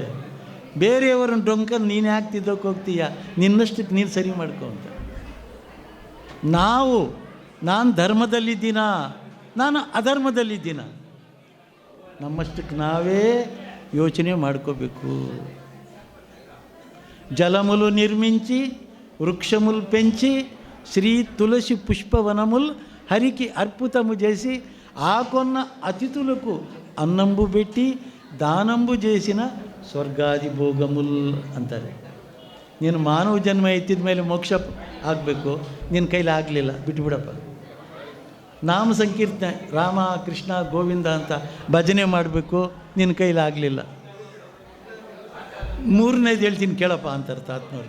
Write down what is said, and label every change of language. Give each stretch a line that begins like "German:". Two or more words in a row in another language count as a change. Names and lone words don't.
Kannada: ಬೇರೆಯವರ ಡೊಂಕ ನೀನು ಯಾಕೆ ತಿದ್ದೋಕೆ ಹೋಗ್ತೀಯ? ನಿನ್ನಷ್ಟಕ್ಕೆ ನೀನು ಸರಿ ಮಾಡ್ಕೊ ಅಂತ. ನಾನು ಧರ್ಮದಲ್ಲಿದ್ದೀನ, ನಾನು ಅಧರ್ಮದಲ್ಲಿದ್ದೀನ, ನಮ್ಮಷ್ಟಕ್ಕೆ ನಾವೇ ಯೋಚನೆ ಮಾಡ್ಕೋಬೇಕು.
Telugu: జలములు నిర్మించి వృక్షములు పెంచి శ్రీ తులసి పుష్పవనములు హరికి అర్పుతము చేసి ఆకొన్న అతిథులకు అన్నంబు పెట్టి దానంబు చేసిన
Kannada: ಸ್ವರ್ಗಾದಿ ಭೋಗಮುಲ್ ಅಂತಾರೆ. ನೀನು ಮಾನವ ಜನ್ಮ ಎತ್ತಿದ ಮೇಲೆ ಮೋಕ್ಷ ಆಗಬೇಕು, ನಿನ್ನ ಕೈಲಿ ಆಗಲಿಲ್ಲ, ಬಿಟ್ಟುಬಿಡಪ್ಪ. ನಾಮ ಸಂಕೀರ್ತನೆ ರಾಮ ಕೃಷ್ಣ ಗೋವಿಂದ ಅಂತ ಭಜನೆ ಮಾಡಬೇಕು, ನಿನ್ನ ಕೈಲಿ ಆಗಲಿಲ್ಲ. ಮೂರನೇದು ಹೇಳ್ತೀನಿ ಕೇಳಪ್ಪ ಅಂತಾರೆ ತಾತ್ನವ್ರು.